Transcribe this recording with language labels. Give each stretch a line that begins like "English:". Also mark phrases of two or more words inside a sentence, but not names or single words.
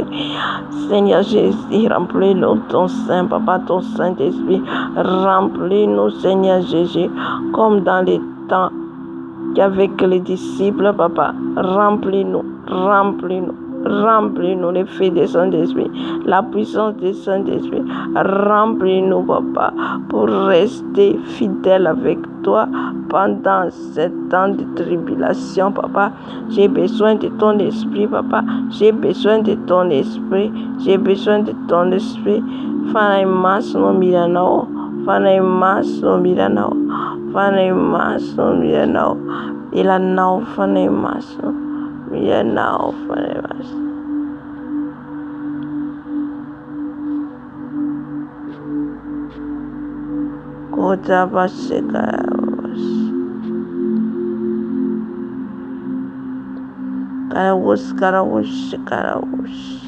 French: Seigneur Jésus, remplis-nous ton Saint Papa, ton Saint-Esprit, remplis-nous Seigneur Jésus, comme dans les temps qu'avec les disciples Papa, remplis-nous les feux des Saint-Esprit, la puissance des Saint-Esprit, remplis-nous Papa, pour rester fidèle avec toi pendant 7 ans de tribulation Papa. J'ai besoin de ton esprit Papa, j'ai besoin de ton esprit. Fanai masno miranao, ilanao fanai masno miranao fanai masno. Kota basikawas. Karawus.